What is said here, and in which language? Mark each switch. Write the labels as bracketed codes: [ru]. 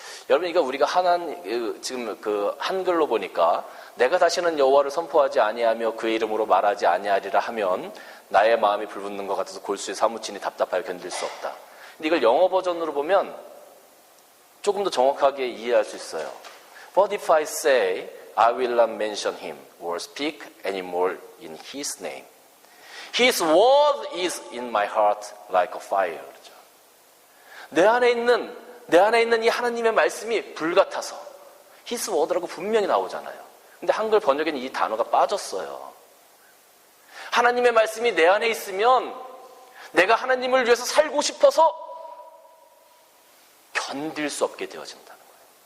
[ko] 여러분, 이거 우리가 지금 그 한글로 보니까 내가 다시는 여호와를 선포하지 아니하며 그의 이름으로 말하지 아니하리라 하면 나의 마음이 불붙는 것 같아서 골수에 사무치니 답답하여 견딜 수 없다. 근데 이걸 영어 버전으로 보면 조금 더 정확하게 이해할 수 있어요. [en] But if I say I will not mention him or speak anymore in his name, his word is in my heart like a fire. [ko] 그렇죠? 내 안에 있는 이 하나님의 말씀이 불 같아서 [en] his word [ko] 라고 분명히 나오잖아요. 근데 한글 번역에는 이 단어가 빠졌어요. 하나님의 말씀이 내 안에 있으면 내가 하나님을 위해서 살고 싶어서 견딜 수 없게 되어진다는 거예요.